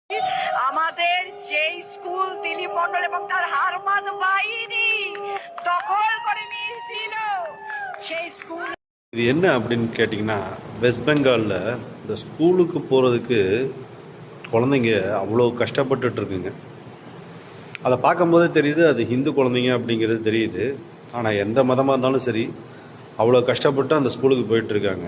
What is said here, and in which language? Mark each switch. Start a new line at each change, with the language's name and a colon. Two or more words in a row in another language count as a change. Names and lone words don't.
Bangla: আমাদের যে স্কুল দিলীপ মন্ডল এবং তার হারমাদ বাহিনী দখল করে নিয়েছিল সেই স্কুল
Tamil: இது என்ன அப்படின்னு கேட்டிங்கன்னா, வெஸ்ட் பெங்காலில் இந்த ஸ்கூலுக்கு போகிறதுக்கு குழந்தைங்க அவ்வளோ கஷ்டப்பட்டுட்டு இருக்குங்க. அதை பார்க்கும்போதே தெரியுது அது ஹிந்து குழந்தைங்க அப்படிங்கிறது தெரியுது. ஆனால் எந்த மதமாக இருந்தாலும் சரி அவ்வளோ கஷ்டப்பட்டு அந்த ஸ்கூலுக்கு போயிட்டுருக்காங்க.